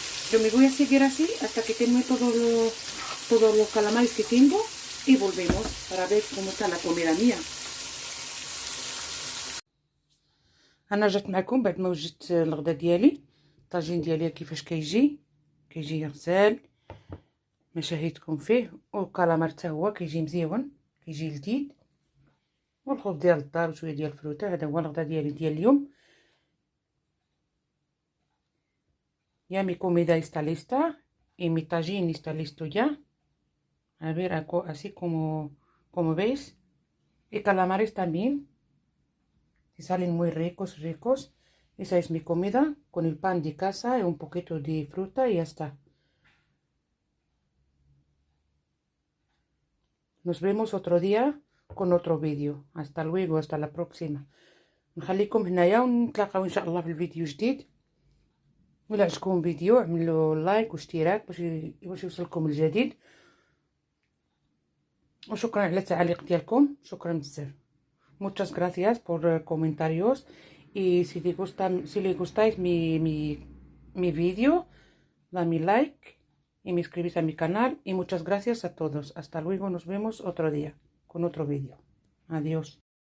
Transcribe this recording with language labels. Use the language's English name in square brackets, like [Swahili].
[Spanish] Yo me voy a seguir así hasta que termine todos los calamares que tengo y volvemos para ver cómo está la comida mía. [Arabic] انا جات معكم بعد ما وجدت الغدا ديالي. الطاجين ديالي كيفاش كيجي غزال ما شهيتكم فيه، والكالامار حتى هو كيجي مزيون، كيجي لذيذ، والخبز ديال الدار وشويه ديال الفروته. هذا هو الغدا ديالي ديال اليوم. [Spanish] Ya mi comida está lista y mi tajín está listo ya. A ver, así como veis. Y calamares también. Y salen muy ricos. Esa es mi comida con el pan de casa y un poquito de fruta y ya está. Nos vemos otro día con otro vídeo. Hasta luego, hasta la próxima. [Arabic] نخليكم هنايا ونتلاقاو ان شاء الله في الفيديو جديد. ولا عجبكم الفيديو اعملوا لايك واشتراك باش يوصلكم الجديد. وشكرا على التعليق ديالكم، شكرا بزاف. [Spanish] Muchas gracias por comentarios y si les gustáis mi vídeo, dame like y me inscribís a mi canal y muchas gracias a todos. Hasta luego, nos vemos otro día con otro vídeo. Adiós.